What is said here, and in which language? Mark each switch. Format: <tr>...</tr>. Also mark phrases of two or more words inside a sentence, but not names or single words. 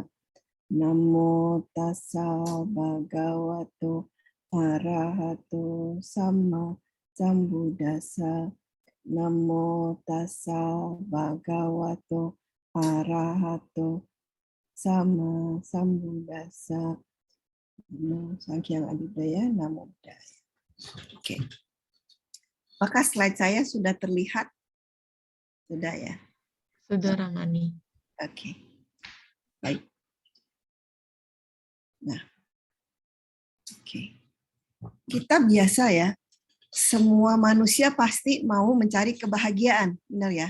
<pi>Namo tassa bhagavato arahato sama sambuddhassa. Namo tassa bhagavato arahato sama sambuddhassa. Namo Sanghyang Adibudaya, Namo Buddhaya.</pi> <id>Oke. Apakah slide saya sudah terlihat? Sudah ya? Sudah, Ramani. Oke. Baik. Nah. Oke. Kita biasa ya, semua manusia pasti mau mencari kebahagiaan, benar ya?</id>